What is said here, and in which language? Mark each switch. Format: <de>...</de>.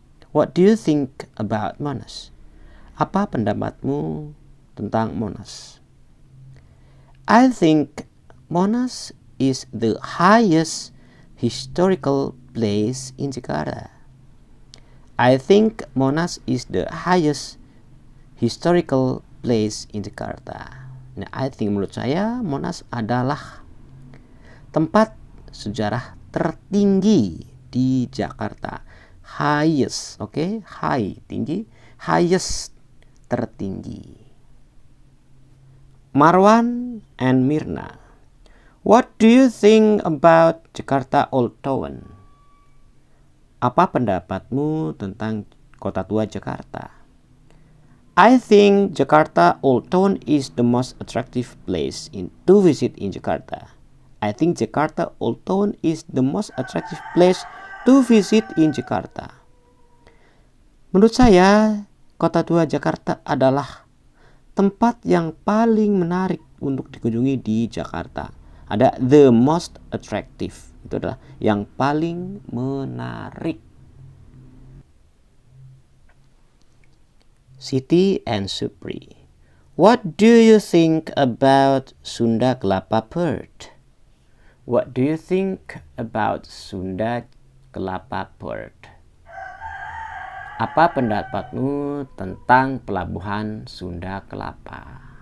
<en>What do you think about Monas?</en> <id>Apa pendapatmu tentang Monas?</id> <en>I think Monas is the highest historical place in Jakarta. I think Monas is the highest historical place in Jakarta.</en> <id>Nah,</id> <en>I think</en> <id>menurut saya Monas adalah tempat sejarah tertinggi di Jakarta. Highest, oke? High, tinggi. Highest, tertinggi.</id> <en>Marwan and Mirna, what do you think about Jakarta Old Town?</en> <id>Apa pendapatmu tentang kota tua Jakarta?</id> <en>I think Jakarta Old Town is the most attractive place to visit in Jakarta. I think Jakarta Old Town is the most attractive place to visit in Jakarta.</en> <id>Menurut saya, kota tua Jakarta adalah tempat yang paling menarik untuk dikunjungi di Jakarta. Ada</id> <en>the most attractive,</en> <id>itu adalah yang paling menarik.</id> <en>Siti and Supri, what do you think about Sunda Kelapa Port? What do you think about Sunda Kelapa Port?</en> <id>Apa pendapatmu tentang pelabuhan Sunda Kelapa?</id>